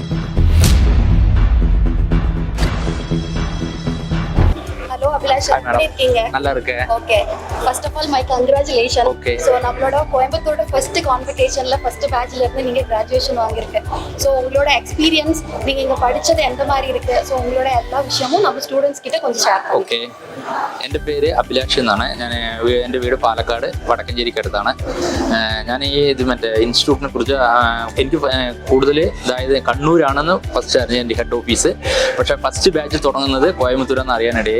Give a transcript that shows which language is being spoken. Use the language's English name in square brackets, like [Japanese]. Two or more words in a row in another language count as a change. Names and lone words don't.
[English] Hello Abhilash, [Tamil] எப்படி இருக்கீங்க? நல்லா இருக்கேன். ஓகே. [English] first of all my congratulation. [Tamil] Okay. ஸோ நம்மளோட கோயம்புத்தூரோட [English] first competition first batch [Tamil] இருந்து நீங்க கிராஜுவேஷன் வாங்கியிருக்கேன். ஸோ உங்களோட எக்ஸ்பீரியன்ஸ் நீங்க இங்க படிச்சது எந்த மாதிரி இருக்கு? ஸோ உங்களோட എല്ലാ விஷயமும் நம்ம സ്റ്റുഡൻസ് കിட்ட கொஞ்சம் ഷെയർ பண்ணுங்க. [Malayalam] ഓക്കെ, എൻ്റെ പേര് അഭിലാഷ് എന്നാണ്. എൻ്റെ വീട് പാലക്കാട് വടക്കഞ്ചേരിക്കടുത്താണ്. ഞാൻ ഈ മറ്റേ ഇൻസ്റ്റിറ്റ്യൂട്ടിനെ കുറിച്ച് എനിക്ക് കൂടുതൽ അതായത് കണ്ണൂരാണെന്ന് ഫസ്റ്റ് അറിഞ്ഞ എൻ്റെ [English] head office. [Malayalam] പക്ഷേ [English] first batch [Malayalam] തുടങ്ങുന്നത് കോയമ്പത്തൂരെന്ന് അറിയാനിടയായി.